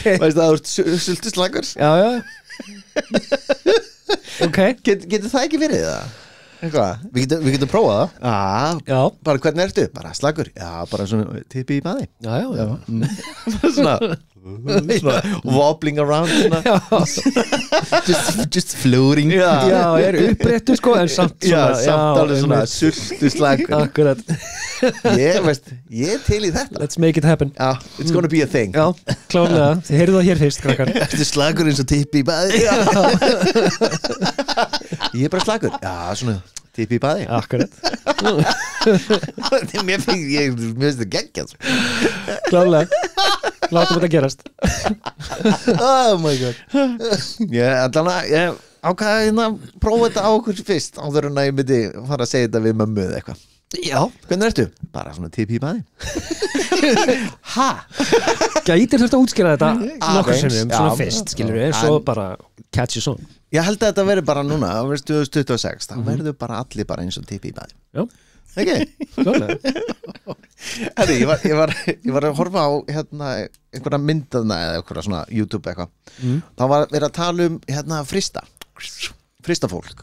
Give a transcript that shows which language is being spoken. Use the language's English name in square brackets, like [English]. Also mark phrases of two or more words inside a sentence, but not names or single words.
[Icelandic] Veist það, sultuslagur Já Ok Getur það ekki verið það? Eitthvað? Við getum prófað það Já Bara hvernig ertu? Bara slagur? Já, bara svona tippi í baði Já svona [English] wobbling around [Icelandic] svona. [English] just floating [Icelandic] Já, er uppréttu sko en samt svona samt alveg svona sultuslagur Akkurat ég er til í þetta [English] Let's make it happen Já, it's gonna be a thing [Icelandic] Já, klárlega, þið heyrðu það hér fyrst krakkar Ertu slagur eins og tippi í baði? Ég er bara slagur Já, svona tippi í baði Akkurat Mér finnst það geggjað Klárlega Látum þetta gerast [English] Oh my god [Icelandic] Ég ákvaði hérna prófa þetta á okkur fyrst áður en að ég myndi fara að segja þetta við mömmu eða eitthvað Já Hvernig ertu? Bara svona tippi í baði Ha? Gætir þurft að útskýra þetta nokkur sinnum svona Já. fyrst, skilur við svo bara [English] catch your song [Icelandic] Ég held að þetta veri bara núna á 2026 það verður bara allir bara eins og tippi í baði Já, Ekki? klárlega Herri, ég var að horfa á hérna, einhverja myndaðna eða einhverja svona YouTube eitthvað þá var verið að tala um hérna frista fólk